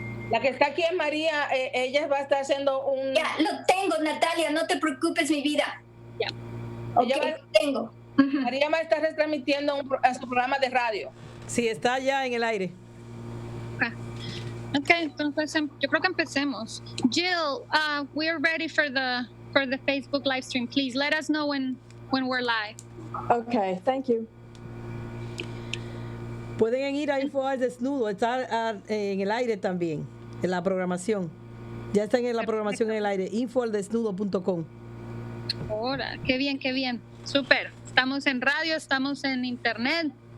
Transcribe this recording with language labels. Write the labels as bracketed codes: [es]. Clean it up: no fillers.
[es] La que está aquí es María, ella va a estar haciendo un... Ya, lo tengo, Natalia, no te preocupes, mi vida. Ya. Ok, Ella lo tengo. Ujú. María va a estar retransmitiendo a su programa de radio. Sí, está ya en el aire. Ok, entonces yo creo que empecemos. [en] Jill, we're ready for the Facebook live stream. Please let us know when we're live. Okay, thank you. [es] Pueden ir a Info al Desnudo, está en el aire también, en la programación. Ya está en la programación en el aire, infoaldesnudo.com. Ahora, qué bien, súper. Estamos en radio, estamos en internet.